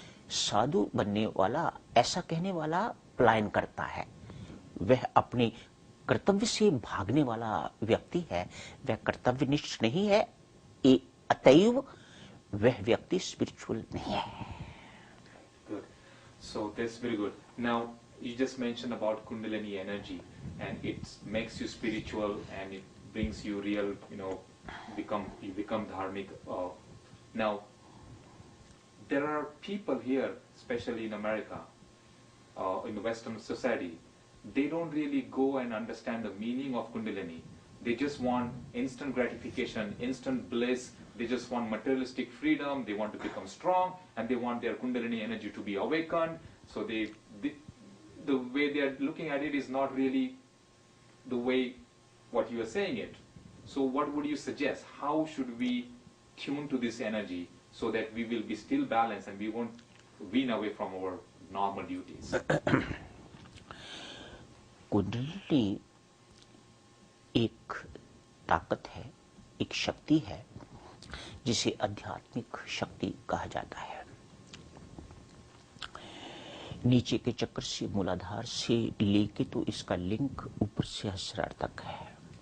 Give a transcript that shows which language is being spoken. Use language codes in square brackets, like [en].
[hi] साधु बनने वाला, ऐसा कहने वाला पलायन करता है. वह अपने कर्तव्य से भागने वाला व्यक्ति है. वह कर्तव्यनिष्ठ नहीं है. अतएव वह व्यक्ति स्पिरिचुअल नहीं है. [en] So that's very good. Now you just mentioned about Kundalini energy, and it makes you spiritual, and it brings you real, you become dharmic. Now there are people here, especially in America, in the Western society, they don't really go and understand the meaning of Kundalini. They just want instant gratification, instant bliss. They just want materialistic freedom. They want to become strong, and they want their Kundalini energy to be awakened. So the way they are looking at it is not really the way what you are saying it. So what would you suggest? How should we tune to this energy so that we will be still balanced and we won't wean away from our normal duties? [hi] Kundalini एक ताकत है, एक शक्ति है, जिसे आध्यात्मिक शक्ति कहा जाता है. नीचे के चक्र से, मूलाधार से लेके तो इसका लिंक ऊपर से सहस्रार तक है.